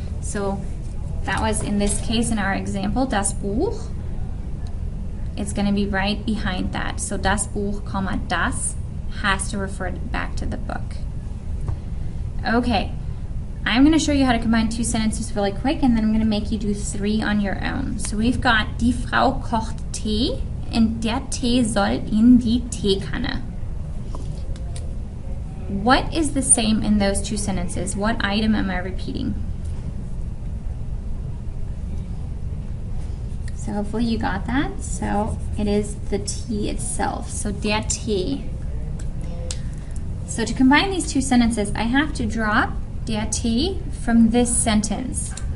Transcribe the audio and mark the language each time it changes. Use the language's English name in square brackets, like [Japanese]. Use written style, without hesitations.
[English] So that was in this case in our example, das Buch. It's going to be right behind that. So das Buch, comma, das has to refer back to the book. Okay, I'm going to show you how to combine two sentences really quick, and then I'm going to make you do three on your own. So we've got [German] die Frau kocht Tee, und der Tee soll in die Teekanne. [English] What is the same in those two sentences? What item am I repeating? So hopefully you got that. So it is the tea itself. So der Tee. So to combine these two sentences, I have to drop der Tee from this sentence.